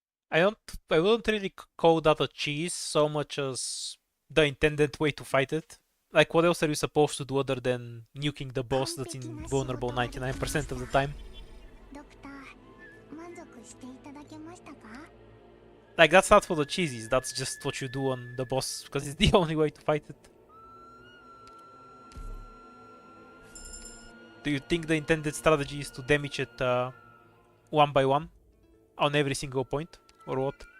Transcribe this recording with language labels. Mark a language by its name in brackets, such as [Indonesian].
[English] I wouldn't really call that a cheese so much as the intended way to fight it. Like, what else are you supposed to do other than nuking the boss that's invulnerable 99% of the time? [Japanese] ドクター満足していただけましたか [English] Like, that's not for the cheesies, that's just what you do on the boss, because it's the only way to fight it. Do you think the intended strategy is to damage it one by one on every single point, or what?